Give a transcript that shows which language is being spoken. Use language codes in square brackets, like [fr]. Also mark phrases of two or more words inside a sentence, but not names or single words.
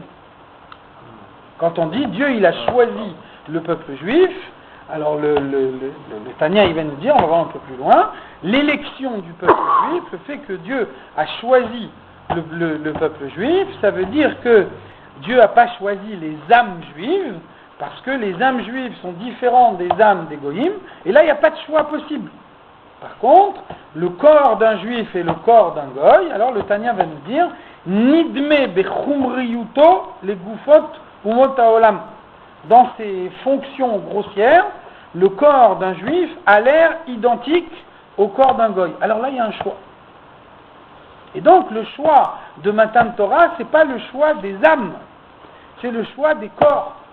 [fr] Quand on dit Dieu, il a choisi le peuple juif, alors le Tania, il va nous dire, on va voir un peu plus loin, l'élection du peuple juif, le fait que Dieu a choisi le peuple juif, ça veut dire que Dieu n'a pas choisi les âmes juives, parce que les âmes juives sont différentes des âmes des goïms, et là, il n'y a pas de choix possible. Par contre, le corps d'un juif et le corps d'un goy, alors le Tania va nous dire, [he] נדמה בחומריותו [fr] les [he] גופות אומות העולם. [fr] Dans ses fonctions grossières, le corps d'un juif a l'air identique au corps d'un goy. Alors là, il y a un choix. Et donc, le choix de [he] מתן תורה, [fr] c'est pas le choix des âmes, c'est le choix des corps.